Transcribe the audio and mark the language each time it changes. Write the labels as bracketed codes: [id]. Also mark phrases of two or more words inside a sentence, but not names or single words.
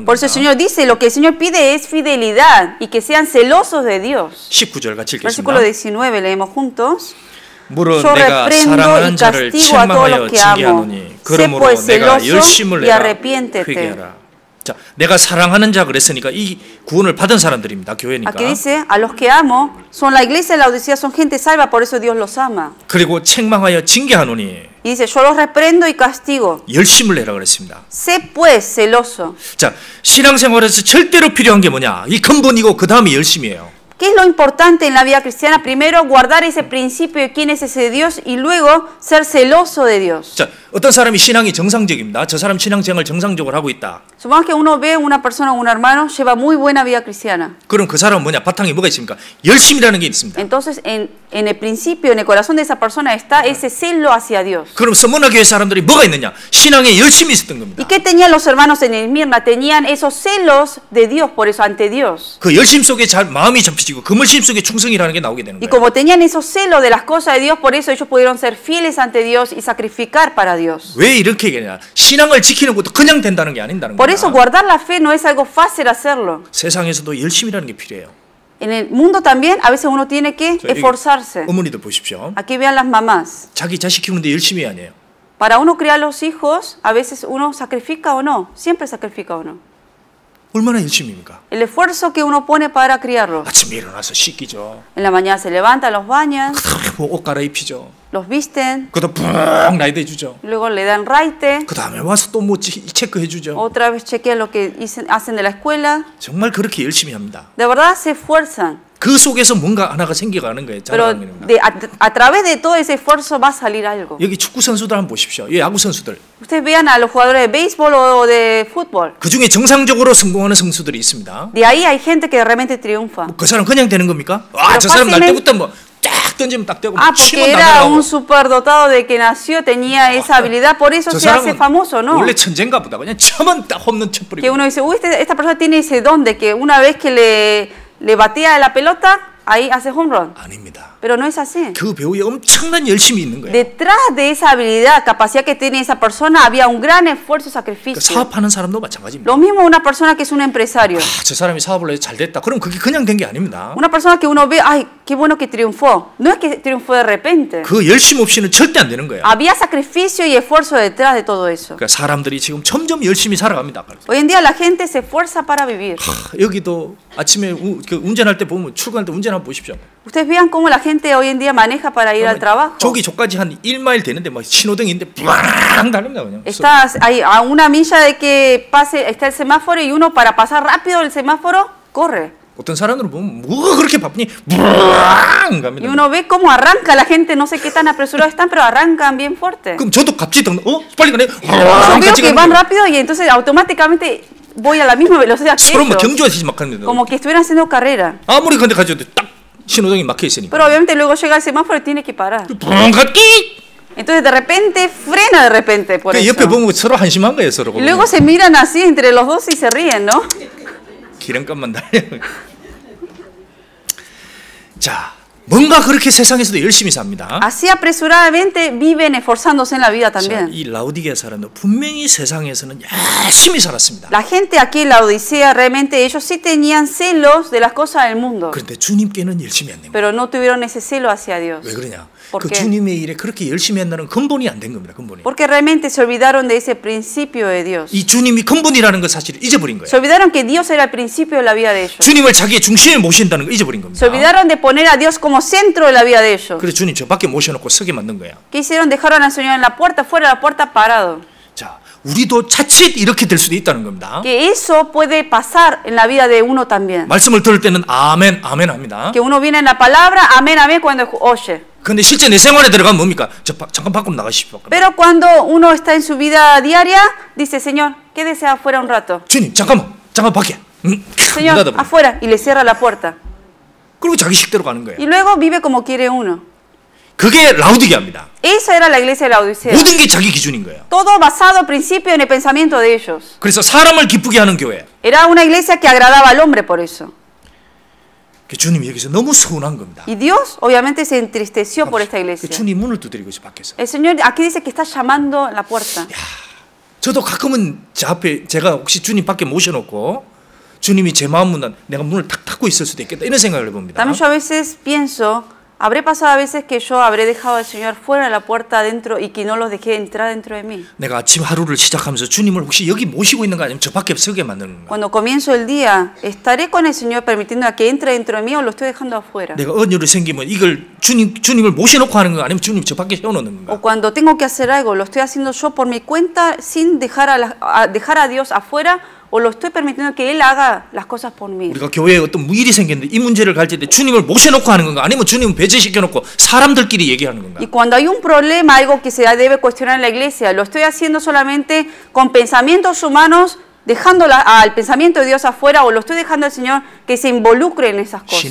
[es] Por eso el [ko] 겁니다. [es] Señor dice, lo que el Señor pide es fidelidad y que sean celosos de Dios. [ko] 19절 같이 [es] Versículo [ko] 읽겠습니다. [es] 19, leemos juntos. [ko] 물은 [es] Yo [ko] 내가 [es] reprendo [ko] 사랑하는 [es] y [ko] 자를 [es] castigo a todos [ko] 책망하여 [es] los que amo. [ko] 징계하노니 [es] Sé [ko] 그러므로 [es] pues [ko] 내가 [es] celoso [ko] 열심을 [es] y [ko] 내라 [es] arrepiéntete. [ko] 회개하라. 자, 내가 사랑하는 자 그랬으니까 이 구원을 받은 사람들입니다. 교회니까. [es] Aquí dice, a los que amo, son la iglesia de la Odisea, son gente salva, por eso Dios los ama. [ko] 그리고 책망하여 징계하노니 [es] Y dice, yo los reprendo y castigo. [ko] 열심을 내라 그랬습니다. [es] Sé pues celoso. [ko] 자, 신앙생활에서 절대로 필요한 게 뭐냐? 이 근본이고 그 다음이 열심이에요. [es] ¿Qué es lo importante en la vida cristiana? Primero, guardar ese principio de quién es ese Dios y luego ser celoso de Dios. [ko] 자, 어떤 사람이 신앙이 정상적입니다. 저 사람 신앙생활 정상적으로 하고 있다. [es] Supongamos que uno ve una persona o un hermano lleva muy buena vida cristiana. [ko] 그럼 그 사람은 뭐냐? 바탕에 뭐가 있습니까? 열심이라는 게 있습니다. [es] Entonces, en el principio, en el corazón de esa persona está ese celo hacia Dios. [ko] 그럼 서머나 교회 사람들이 뭐가 있느냐? 신앙에 열심이 있었던 겁니다. [es] ¿Y qué tenían los hermanos en Esmirna? Tenían esos celos de Dios, por eso, ante Dios. [ko] 그 열심 속에 마음이 잡히고 그 열심 속에 충성이라는 게 나오게 되는 [es] Y [ko] 거예요. [es] como tenían esos celos de las cosas de Dios, por eso ellos pudieron ser fieles ante Dios y sacrificar para Dios. [ko] 왜 이렇게 얘기하냐? 신앙을 지키는 것도 그냥 된다는 게 아닌다는 [es] Por eso [ko] 거예요. [es] guardar la fe no es algo fácil hacerlo. [ko] 세상에서도 열심이라는 게 필요해요. [es] En el mundo también a veces uno tiene que esforzarse. [ko] 어머니들 보십시오. [es] Aquí vean las mamás. [ko] 자기 자식 키우는데 열심히 해야 해요. [es] Para uno criar los hijos, a veces uno sacrifica o no. Siempre sacrifica o no. [ko] 얼마나 열심입니까? [es] El esfuerzo que uno pone para criarlos. [ko] 아침에 일어나서 씻기죠. [es] En la mañana se levantan, los bañan, [ko] 옷 갈아입히죠. [es] los visten, [ko] 그다음 푹 나이대 주죠. [es] luego le dan raite, [ko] 그 다음에 와서 또 뭐 체크해 주죠. [es] otra vez chequean lo que hacen de la escuela. [ko] 정말 그렇게 열심히 합니다. [es] De verdad se esfuerzan. [ko] 그 속에서 뭔가 하나가 생겨가는 거예요. [es] Pero a través de todo ese esfuerzo va a salir algo. [ko] 여기 축구 선수들 한번 보십시오. 이 야구 선수들. [es] Ustedes vean a los jugadores de béisbol o de fútbol. [ko] 그 중에 정상적으로 성공하는 선수들이 있습니다. [es] De ahí hay gente que realmente triunfa. [ko] 그 사람 그냥 되는 겁니까? 아, 저 사람 날 때부터 뭐 딱 던지면 딱 되고 [es] porque [ko] 치면 [es] era [ko] 나가고. [es] un superdotado de que nació, tenía esa habilidad, por eso se hace famoso, ¿no? [ko] 원래 천재인가 보다. 그냥 쳐면 딱 홈런 쳐버리고. [es] Que uno dice, uy, esta persona tiene ese don de que una vez que le batea la pelota, ahí hace [en] home run. [ko] 아닙니다. [es] Pero no es así. [ko] 그 배우에 엄청난 열심이 있는 거예요. [es] Detrás de esa habilidad, capacidad que tiene esa persona, había un gran esfuerzo y sacrificio. [ko] 사업하는 사람도 마찬가지입니다. [es] Lo mismo una persona que es un empresario. [ko] 저 사람이 사업을 해서 잘 됐다. 그럼 그게 그냥 된 게 아닙니다. [es] Una persona que uno ve, ay, qué bueno que triunfó. No es que triunfó de repente. [ko] 그 열심 없이는 절대 안 되는 거예요. [es] Había sacrificio y esfuerzo detrás de todo eso. [ko] 그러니까 사람들이 지금 점점 열심히 살아갑니다. [es] Hoy en día la gente se esfuerza para vivir. [ko] 여기도 아침에 운전할 때 보면 출근할 때 운전 한번 보십시오. [es] Ustedes vean cómo la gente hoy en día maneja para ir al trabajo. [ko] 저기 저까지 한 1마일 되는데 막 신호등인데 꽝 달립니다 그냥. [es] Estás ahí a una milla de que pase, está el semáforo y uno para pasar rápido el semáforo corre. [ko] 어떤 사람들은 보면 뭐가 그렇게 바쁘니 꽝 갑니다. [es] Y uno ve cómo arranca la gente, no sé qué tan apresurados están, pero arrancan bien fuerte. [ko] 그럼 저도 갑자기 빨리 가네. [es] Yo veo que van rápido y entonces automáticamente voy a la misma velocidad que [ko] 서로 막 [es] ellos. [ko] 경주하듯이 막 합니다. [es] Como que estuvieran haciendo carrera. [ko] 아무리 근데 가져도 딱 신호등이 막혀 있으니까. [es] Pero obviamente luego llega el semáforo y tiene que parar. [ko] 갓기. [es] Entonces de repente frena de repente por eso. [ko] 옆에 보면 서로 한심한 거예요 서로. [es] Y luego se miran así entre los dos y se ríen, ¿no? [ko] 기름값만 달려. 자, 뭔가 그렇게 세상에서도 열심히 삽니다. [es] Así apresuradamente viven esforzándose en la vida también. [ko] 자, 이 라우디게아 사람도 분명히 세상에서는 열심히 살았습니다. [es] La gente aquí en la Odisea realmente ellos sí tenían celos de las cosas del mundo. [ko] 그런데 주님께는 열심히 안 됩니다. [es] Pero no tuvieron ese celo hacia Dios. [ko] 왜 그러냐? [es] ¿Por [ko] 그 [es] qué? [ko] 주님의 일에 그렇게 열심히 한다는 근본이 안 된 겁니다. 근본이. [es] Porque realmente se olvidaron de ese principio de Dios. [ko] 이 주님이 근본이라는 것 사실을 잊어버린 거예요. [es] Se olvidaron que Dios era el principio de la vida de ellos. [ko] 주님을 자기의 중심에 모신다는 걸 잊어버린 겁니다. [es] Se olvidaron de poner a Dios como centro de la vida de ellos. [ko] 그래서 주님 저 밖에 모셔놓고 서게 만든 거야. [es] ¿Qué hicieron? Dejaron al Señor en la puerta, fuera de la puerta, parado. [ko] 자, 우리도 자칫 이렇게 될 수도 있다는 겁니다. [es] Que eso puede pasar en la vida de uno también. [ko] 말씀을 들을 때는 아멘, 아멘 합니다. [es] Que uno viene en la palabra, amén, amén, cuando oye. [ko] 근데 실제 내 생활에 들어가면 뭡니까? 잠깐 밖으로 나가십시오. [es] Pero cuando uno está en su vida diaria, dice, Señor, quédese afuera un rato. [ko] 주님, 잠깐 밖에. [es] Señor, afuera, y le cierra la puerta. [ko] 그리고 자기 식대로 가는 거예요. [es] Y luego vive como quiere uno. [ko] 그게 라우디게아입니다. [es] Esa era la iglesia de la Odisea. [ko] 모든 게 자기 기준인 거예요. [es] Todo basado al principio en el pensamiento de ellos. [ko] 그래서 사람을 기쁘게 하는 교회. [es] Era una iglesia que agradaba al hombre por eso. [ko] 주님이 여기서 너무 서운한 겁니다. [es] Y Dios obviamente se entristeció por esta iglesia. [ko] 주님 문을 두드리고 있어 밖에서. [es] El Señor aquí dice que está llamando en la puerta. [ko] 저도 가끔은 제 앞에 제가 혹시 주님 밖에 모셔놓고 주님이 제 마음 문을 내가 문을 탁 닫고 있을 수도 있겠다 이런 생각을 해봅니다. [es] También yo a veces pienso, habré pasado a veces que yo habré dejado al Señor fuera de la puerta adentro y que no los dejé entrar dentro de mí. [ko] 내가 아침 하루를 시작하면서 주님을 혹시 여기 모시고 있는 거 아니면 저 밖에 서게 만드는 건가? [es] Cuando comienzo el día, ¿estaré con el Señor permitiendo a que entre dentro de mí o lo estoy dejando afuera? [ko] 내가 언유를 생기면 이걸 주님을 모셔놓고 하는 거 아니면 주님 저 밖에 세워놓는 건가? [es] O cuando tengo que hacer algo, ¿lo estoy haciendo yo por mi cuenta sin dejar a Dios afuera? ¿O lo estoy permitiendo que Él haga las cosas por mí? [ko] 우리가 교회에 어떤 일이 생겼는데 이 문제를 가질 때 주님을 모셔놓고 하는 건가? 아니면 주님을 배제시켜놓고 사람들끼리 얘기하는 건가? [es] Y cuando hay un problema, algo que se debe cuestionar en la iglesia, ¿lo estoy haciendo solamente con pensamientos humanos, dejando al pensamiento de Dios afuera, o lo estoy dejando al Señor que se involucre en esas cosas?